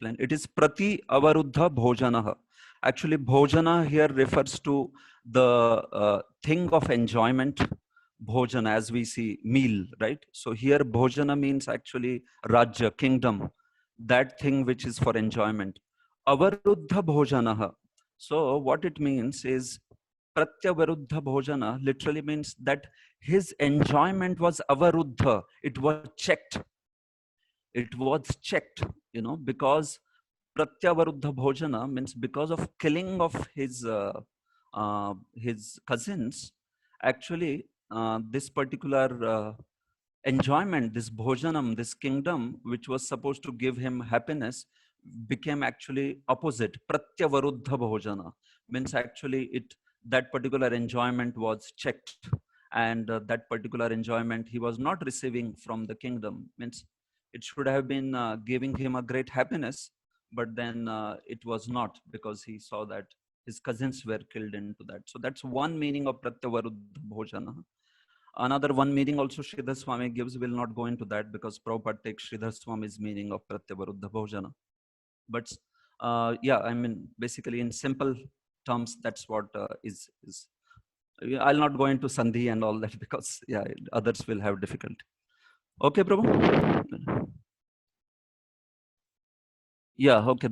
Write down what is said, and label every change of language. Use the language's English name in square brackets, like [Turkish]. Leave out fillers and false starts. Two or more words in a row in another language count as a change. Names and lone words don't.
[English] It is [Sanskrit] prati avaruddha bhojanaha. [English] Actually, bhojana here refers to the thing of enjoyment, bhojana, as we see, meal, right? So here, bhojana means actually rajya, kingdom, that thing which is for enjoyment. [Sanskrit] Avaruddha bhojanaha. [English] So what it means is [Sanskrit] pratyavaruddha bhojana [English] literally means that his enjoyment was avaruddha. It was checked. It was checked, because [Sanskrit] pratyavaruddha bhojana [English] means because of killing of his cousins. Actually, this particular enjoyment, this bhojanam, this kingdom, which was supposed to give him happiness, became actually opposite. [Sanskrit] Pratyavaruddha bhojana [English] means actually that particular enjoyment was checked, and that particular enjoyment he was not receiving from the kingdom. Means it should have been giving him a great happiness, but then it was not, because he saw that his cousins were killed into that. So that's one meaning of [Sanskrit] pratyavaruddha bhojana. [English] Another one meaning also Sridhar Swami gives, will not go into that because Prabhupada takes Sridhar Swami's meaning of [Sanskrit] pratyavaruddha bhojana. [English] But yeah, I mean, basically in simple terms, that's what is. I'll not go into Sandhi and all that because yeah, others will have difficulty. Okay, Prabhu? Yeah, okay.